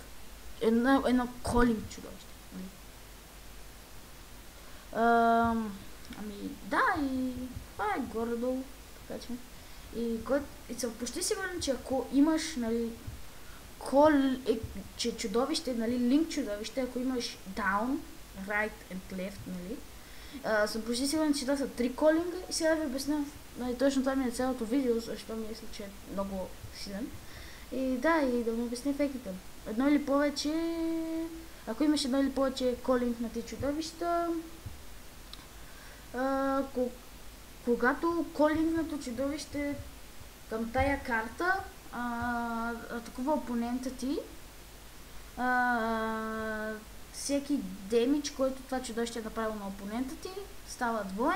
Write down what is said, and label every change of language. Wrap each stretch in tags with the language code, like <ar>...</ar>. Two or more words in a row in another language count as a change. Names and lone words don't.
<bg>Едно колинг чудовище. Да, и това е горе-долу. Така че. И съм почти сигурен, че ако имаш, че чудовище, линк чудовище, ако имаш</bg> <en>down, right and left,</en> <bg>съм почти сигурен, че това са 3 колинга и сега да ви обясня. Точно това ми е цялото видео, защото мисля, че е много силен. И да, и да ми обясня ефектите. Едно или повече, ако имаш едно или повече колинг на тези чудовища, когато колингното чудовище към тая карта атакува опонента ти, всеки демидж, който това чудовище е направило на опонента ти, става двоен.</bg>